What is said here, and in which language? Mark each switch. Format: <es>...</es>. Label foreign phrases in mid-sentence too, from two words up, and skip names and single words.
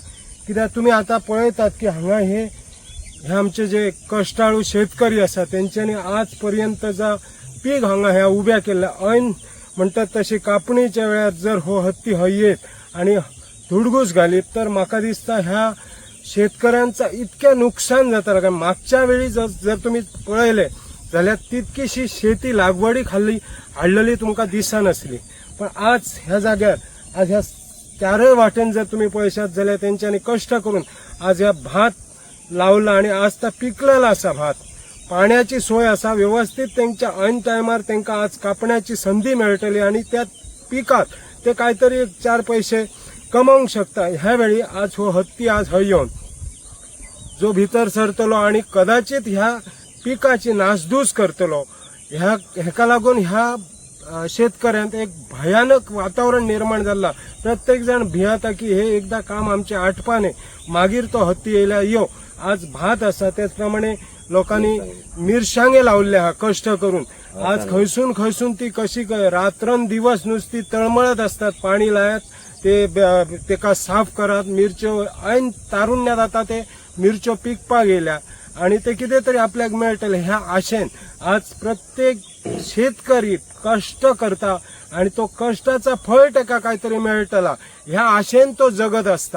<kok>कित्याक तुमी आता पळयतात की हांगा हे आमचे जे कश्टाळू शेतकरी आसा तेंच्यांनी आज पर्यंत जा पीक हांगा ह्या उब्या केल्ल्या ऐन म्हणतात तशी कापणीच्या वेळार जर हो हत्ती हयेत आणि धुडगूस घालीत तर म्हाका दिसता ह्या शेतकऱ्यांचा इतकें नुकसान जाता. कारण मागच्या वेळी जर तुम्ही पळयले जाल्यार तितकीशी शेती लागवडी हाडलेली तुमकां दिसनासली. पण आज ह्या जाग्यार आज ह्या चारय वाटेन जर तुम्ही पळयशात जाल्यार तेंच्यांनी कश्ट करून आज ह्या भात लावला आणि आज ता पिकलेला आसा भात. पाण्याची सोय आसा व्यवस्थित त्यांच्या ऐन टायमार त्यांना आज कापण्याची संधी मेळटली आणि त्या पिकात ते काहीतरी 4 पैसे कमावूंक शकता. ह्या वेळी आज हो हत्ती आज हय येवन जो भितर सरतलो आणि कदाचित ह्या पिकाची नासधूस करतलो हेका लागून ह्या शेतकऱ्यांत एक भयानक वातावरण निर्माण झाला. प्रत्येक जण भियाता की हे एकदा काम आमचे आटपाने मागीर तो हत्ती येयल्या यो. आज भात आसा त्याचप्रमाणे लोकांनी मिरसांगे लावले हा कष्ट करून. आज खंयसून ती कशी रात्रंदिवस नुसती तळमळत असतात. पाणी लायत तेका साफ करत मिरच्यो ऐन तारुण्यात आता ते मिरच्यो पिकपाक गेल्या आणि ते कितें तरी आपल्याक मेळटले ह्या आशेन आज प्रत्येक शेतकरी कष्ट करता आणि तो कष्टाचा फळ तेका काहीतरी मेळटला ह्या आशेन तो जगत असता.</kok>